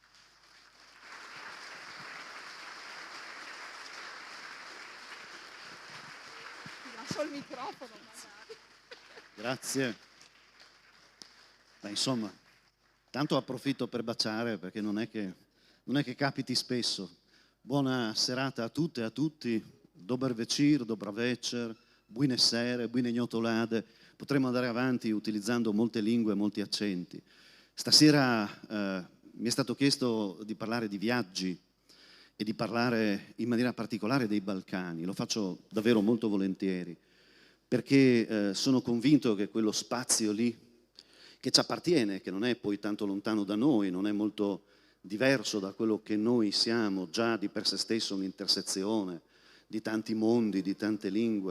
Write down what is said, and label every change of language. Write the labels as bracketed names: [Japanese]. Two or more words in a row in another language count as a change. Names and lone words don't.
[Italian] Ti lascio il microfono magari. Grazie. Beh, insomma, tanto approfitto per baciare, perché non è che capiti spesso. Buona serata a tutte e a tutti, [Slovenian] dober večer, [Croatian] dobra večer, [Italian] buone sere, buone gnotolade. Potremmo andare avanti utilizzando molte lingue, molti accenti. Stasera mi è stato chiesto di parlare di viaggi e di parlare in maniera particolare dei Balcani. Lo faccio davvero molto volentieri, perché sono convinto che quello spazio lì, che ci appartiene, che non è poi tanto lontano da noi, non è molto diverso da quello che noi siamo, già di per sé stesso un'intersezione di tanti mondi, di tante lingue.